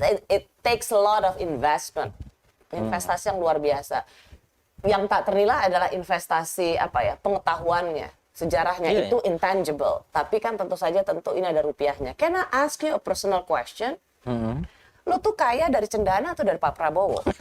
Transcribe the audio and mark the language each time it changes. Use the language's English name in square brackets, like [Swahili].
[English] It takes a lot of investment. [Indonesian] Investasi yang luar biasa. Yang tak ternilai adalah investasi pengetahuannya. Sejarahnya itu intangible, tapi kan tentu ini ada rupiahnya. [English] Can I ask you a personal question? [Indonesian] Lo tuh kaya dari Cendana atau dari Pak Prabowo?